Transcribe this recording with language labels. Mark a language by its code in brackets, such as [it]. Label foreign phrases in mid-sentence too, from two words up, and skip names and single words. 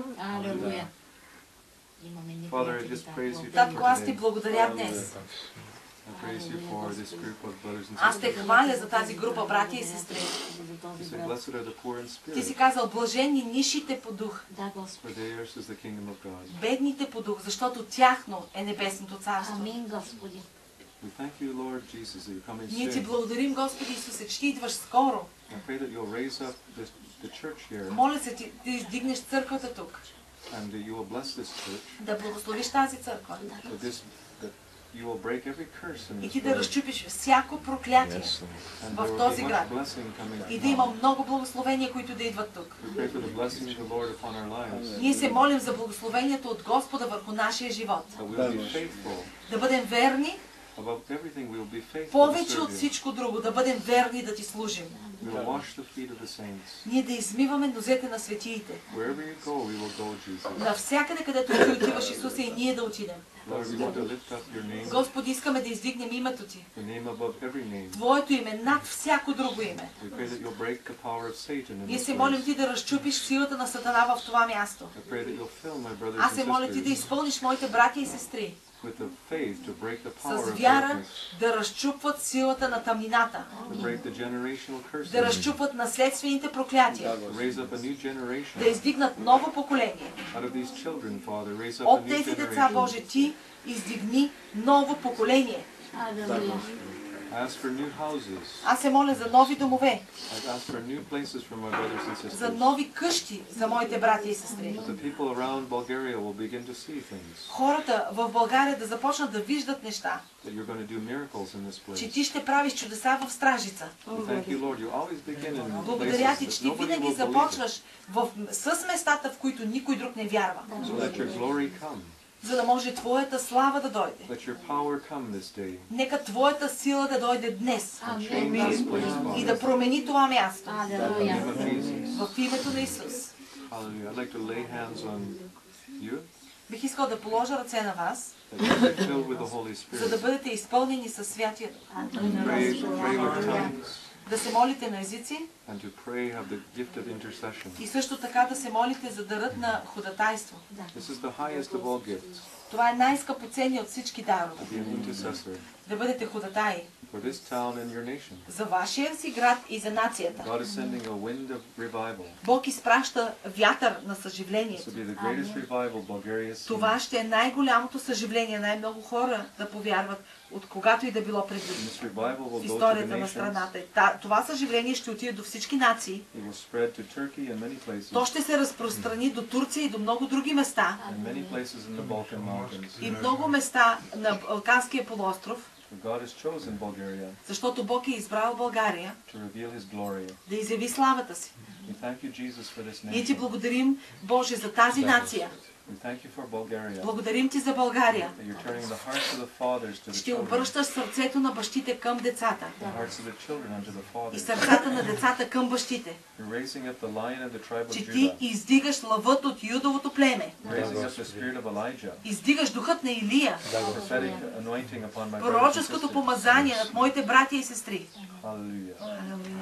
[bg] Алелуя. Имаме ни [en] Father, I [bg] приятели [en] just [bg] там. [en] praise you [bg] Татко, аз ти [en] today. [bg] благодаря днес. [en] I praise you for this group of brothers and [bg] Аз те [en] sisters. [bg] хваля за тази група братя и сестри. За [en] You [bg] този [en] say, [bg] брат. [en] blessed are the poor in [bg] Ти си [en] spirit, [bg] казал, блажени нишите по дух, Да, Господи. [en] for theirs is the kingdom of God. [bg] бедните по дух, защото тяхно е небесното царство. Амин, Господи. [en] We thank you, Lord Jesus, that you're coming [bg] Ние ти [en] soon. [bg] благодарим, Господи Исусе, че ти идваш скоро. [en] I pray that you'll raise up the church here [bg] Моля се, ти издигнеш църквата тук, [en] and that you will bless this church, [bg] да благословиш тази църква [en] that you will break every curse in [bg] и [en] this [bg] ти да [en] world, [bg] разчупиш всяко проклятие [en] and [bg] в [en] there will [bg] този [en] be much [bg] град [en] blessing coming [bg] и да има [en] upon. [bg] много благословения, които да идват тук. [en] We pray for the blessing of the Lord upon our lives, [bg] Ние се молим за благословението от Господа върху нашия живот. [en] that we will be faithful. [bg] Да бъдем верни, [en] Above everything, we will be faithful to [bg] повече от [en] serve you. [bg] всичко друго, да бъдем верни да ти служим. [en] We will wash the feet of the saints. [bg] Ние да измиваме нозете на светиите. [en] Wherever you go, we will go, Jesus. [bg] Навсякъде, където ти отиваш, Исусе, и ние да отидем. [en] Lord, we want to lift up your name, [bg] Господи, искаме да издигнем името ти. [en] the name above every name. [bg] Твоето име над всяко друго име. [en] We pray that you'll break the power of Satan in [bg] Ние [en] this [bg] се молим [en] place. [bg] ти да разчупиш силата на Сатана в това място. [en] I pray that you'll fill my brothers [bg] Аз [en] and [bg] се моля ти да [en] sisters [bg] изпълниш моите братя и сестри [en] with the faith to break the power [bg] с [en] of [bg] вяра [en] darkness, [bg] да разчупват силата на тъмнината, [en] to break the generational [bg] да [en] curses, [bg] разчупат наследствените проклятия, [en] to raise up a new [bg] да [en] generation. [bg] издигнат ново поколение. [en] Out of these children, Father, raise up a [bg] От [en] new [bg] тези деца, [en] generation. [bg] Боже, ти издигни ново поколение. Алелуя. [en] I ask for new houses. [bg] Аз се моля за нови домове, [en] I ask for new places for my brothers and [bg] за [en] sisters. [bg] нови къщи за моите братя и сестри. [en] That the people around Bulgaria will begin to see things. [bg] Хората в България да започнат да виждат неща, [en] That you're going to do miracles in this [bg] че [en] place. [bg] ти ще правиш чудеса в Стражица. [en] We thank you, Lord. You always begin in [bg] Благодаря [en] places [bg] ти, че [en] that [bg] ти [en] nobody [bg] винаги [en] will believe it. [bg] започваш с местата, в които никой друг не вярва, [en] So let your glory come. [bg] за да може Твоята слава да дойде. [en] Let your power come this day. [bg] Нека Твоята сила да дойде днес [en] Change [bg] Амин, [en] this [bg] Господи. [en] place, [bg] и да [en] Father. [bg] промени това място. [en] In the [bg] Алелуя. [en] name of Jesus. [bg] В името на Исус. [en] Hallelujah. I'd like to lay hands on you. [bg] Бих искал да положа ръце на вас, [en] That you be filled with the Holy [bg] за да [en] Spirit. [bg] бъдете изпълнени със Святия Дух. [en] Pray with tongues [bg] Да се молите на езици [en] and to pray have the gift of intercession. [bg] и също така да се молите за дарът на ходатайство. [en] This is the highest of all gifts, [bg] Това е най-скъпоценният от всички дарове. [en] to be an intercessor [bg] Да бъдете ходатаи [en] for this town and your nation. [bg] за вашия си град и за нацията. [en] God is sending a wind of revival. [bg] Бог изпраща вятър на [en] This [bg] съживлението. [en] will be the greatest revival Bulgaria has seen. [bg] Това ще е най-голямото съживление, най-много хора да повярват, от когато и да било преди [en] And this revival will [bg] в [en] go to the [bg] историята на [en] nations. [bg] страната. Това съживление ще отиде до всички нации. [en] It will spread to Turkey and many places. [bg] То ще се разпространи до Турция и до много други места. [en] And many places in the Balkan mountains. [bg] И много места на Балканския полуостров. [en] For God has chosen Bulgaria [bg] Защото Бог е избрал България [en] to reveal His glory. [bg] да изяви славата си. [en] We thank you, Jesus, for this [bg] Ние ти [en] nation. [bg] благодарим, Боже, за тази нация. [en] We thank you for Bulgaria. [bg] Благодарим ти за България. [en] That you're turning the hearts of the fathers to the [bg] Ще [en] children. [bg] обръщаш сърцето на бащите към децата [en] The hearts of the children unto the [bg] и [en] fathers. [bg] сърцата на децата към бащите. [en] You're raising up the lion of the tribe of [bg] Че ти [en] Judah. [bg] издигаш лъвът от Юдовото племе. [en] Raising up the spirit of Elijah. [bg] Издигаш духът на Илия. [en] Prophetic anointing upon my brothers and [bg] Пророческото [en] sisters. [bg] помазание над моите братя и сестри.